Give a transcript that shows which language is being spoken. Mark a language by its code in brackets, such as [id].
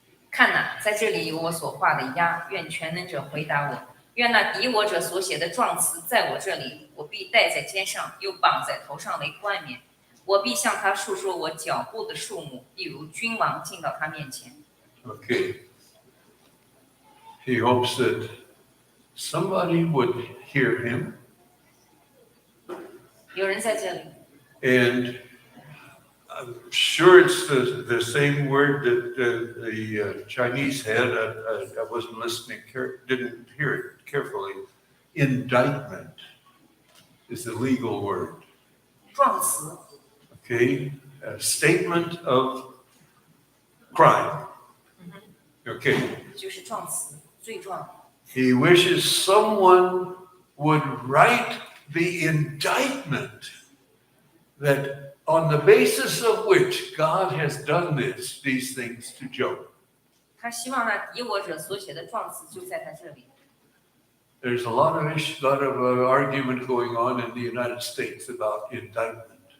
[zh] 看哪，在这里有我所画的押，愿全能者回答我。愿那敌我者所写的状词在我这里，我必戴在肩上，又绑在头上为冠冕。我必向他述说我脚步的数目，例如君王进到他面前。 [en] Okay. He hopes that somebody would hear him [zh] 有人在这里， [en] and I'm sure it's the same word that the Chinese had. I wasn't listening, didn't hear it carefully. Indictment is the legal word. [zh] 状词 [en] Okay, a statement of crime. Okay, [zh] 就是状词，罪状。 [en] he wishes someone would write the indictment that on the basis of which God has done these things to Job. [zh] 他希望那敌我者所写的状词就在他这里。 [en] There's a lot of argument going on in the United States about indictment.